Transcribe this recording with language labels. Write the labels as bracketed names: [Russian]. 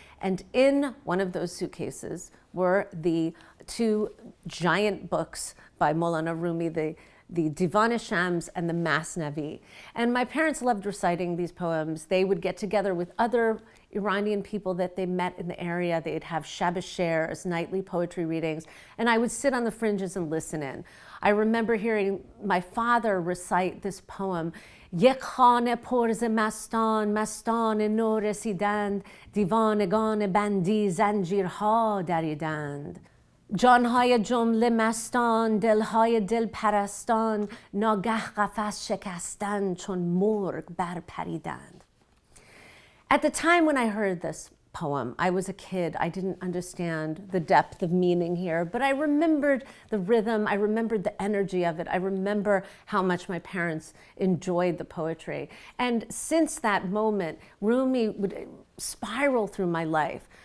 [English] And in one of those suitcases were the 2 giant books by Maulana Rumi, the Divan-e-Shams and the Masnavi. And my parents loved reciting these poems. They would get together with other Iranian people that they met in the area. They'd have Shab-e-Shares, nightly poetry readings, and I would sit on the fringes and listen in. I remember hearing my father recite this poem, [Persian] یک خانه پر ز مستان مستان نو رسیدند دیوانگان بندی زنجیرها دریدند جانهای جمله مستان دلهای دل پرستان ناگه قفس شکستند چون مرغ برپریدند. [English] At the time when I heard this poem, I was a kid. I didn't understand the depth of meaning here, but I remembered the rhythm. I remembered the energy of it. I remember how much my parents enjoyed the poetry. And since that moment, Rumi would spiral through my life.